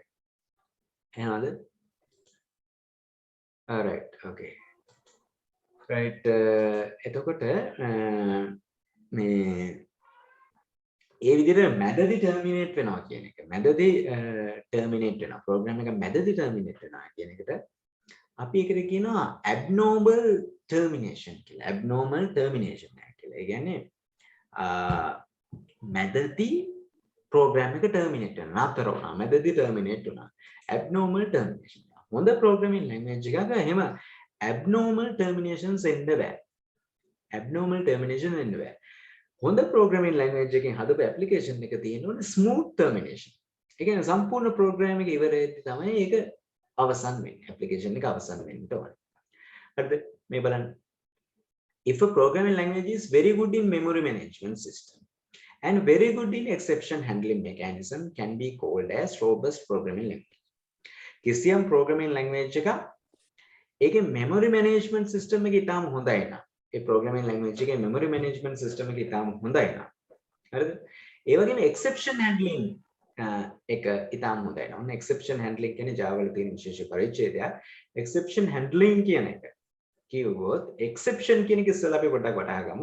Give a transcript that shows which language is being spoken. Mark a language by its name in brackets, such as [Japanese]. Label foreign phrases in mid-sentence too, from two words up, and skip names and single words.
[Sinhala] එහෙනවද? [English] alright okay right [Sinhala] එතකොට මේ ඒ විදිහට මැදදී ටර්මිනේට් වෙනවා කියන එක. මැදදී ටර්මිනේට් වෙනවා. ප්‍රෝග්‍රෑම් එක මැදදී ටර්මිනේට් වෙනවා කියන එකට අපි ඒකට කියනවා [English] abnormal termination [Sinhala] කියලා. [English] abnormal termination [Sinhala] කියලා. ඒ කියන්නේ මැදදී ප්‍රෝග්‍රෑම් එක ටර්මිනේට් වෙනවා. නතර වුණා. මැදදී ටර්මිනේට් වුණා. [English] abnormal termination. [Sinhala] හොඳ [English] programming language [Sinhala] එකක එහෙම [English] abnormal terminations [Sinhala] එන්න බෑ. [English] abnormal termination [Sinhala] එන්න බෑ. හොඳ [English] programming language [Sinhala] එකකින් හදපු ඇප්ලිකේෂන් එක තියෙනවනේ [English] smooth termination. [Sinhala] ඒ කියන්නේ සම්පූර්ණ ප්‍රෝග්‍රෑම් එක ඉවර වෙද්දී තමයි ඒක අවසන් වෙන්නේ. ඇප්ලිකේෂන් එක අවසන් වෙන්න ඕනේ. හරිද? මේ බලන්න. [English] If a programming language is very good in memory management system and very good in exception handling mechanism can be called as robust programming language. [Sinhala] කිසියම් [English] programming language [Sinhala] එක ඒකේ [English] memory management system [Sinhala] එක ඊටාම හොඳයි නා. ඒ [English] programming language [Sinhala] එකේ [English] memory management system [Sinhala] එක ඊටාම හොඳයි නා. හරිද? ඒ වගේම [English] exception handling [Sinhala] එක ඉතාම හොඳයි. ඔන්න [English] exception handling [Sinhala] කියන්නේ Java වල තියෙන විශේෂ පරිච්ඡේදයක්. [English] exception handling [Sinhala] කියන එක කිව්වොත් exception කියන එක ඉස්සෙල්ලා අපි පොඩ්ඩක් වටහා ගමු.